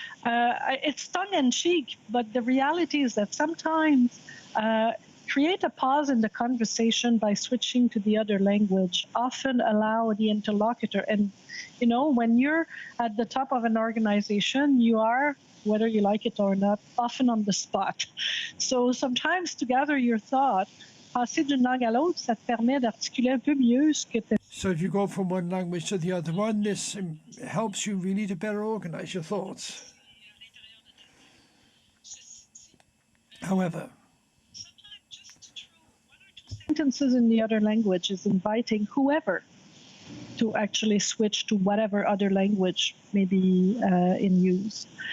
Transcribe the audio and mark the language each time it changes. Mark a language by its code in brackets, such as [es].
[en] It's tongue-in-cheek, but the reality is that sometimes create a pause in the conversation by switching to the other language, often allow the interlocutor. And, you know, when you're at the top of an organization, you are, whether you like it or not, often on the spot. So sometimes to gather your thought, [fr] passer d'une langue à l'autre, ça te permet d'articuler un peu mieux ce que tu... [en] So if you go from one language to the other one, this helps you really to better organize your thoughts. However, sentences in the other language is inviting whoever to actually switch to whatever other language may be in use.